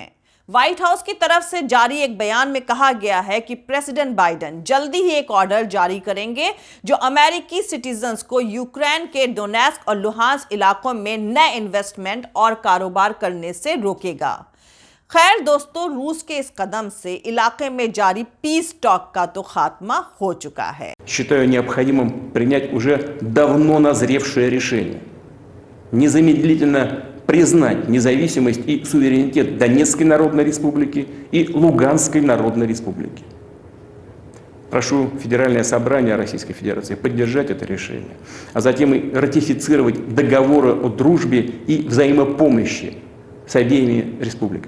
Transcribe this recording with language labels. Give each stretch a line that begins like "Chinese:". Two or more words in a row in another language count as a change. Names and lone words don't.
Hindi: व्हाइट हाउस की तरफ से जारी एक बयान में कहा गया है कि प्रेसिडेंट बाइडेन जल्दी ही एक ऑर्डर जारी करेंगे जो अमेरिकी सिटीजन्स को यूक्रेन के डोनेट्स्क और लुहांस्क इलाकों में नए इन्वेस्टमेंट और कारोबार करने से रोकेगा। खैर दोस्तों, रूस के इस कदम से इलाके में जारी
English: peace talk
Hindi: का तो खात्मा हो चुका है।
Russian: Считаю необходимым принять уже давно назревшее решение. Незамедлительно признать независимость и суверенитет Донецкой Народной Республики и Луганской Народной Республики. Прошу Федеральное собрание Российской Федерации поддержать это решение, а затем и ратифицировать договоры о дружбе и взаимопомощи с обеими республиками.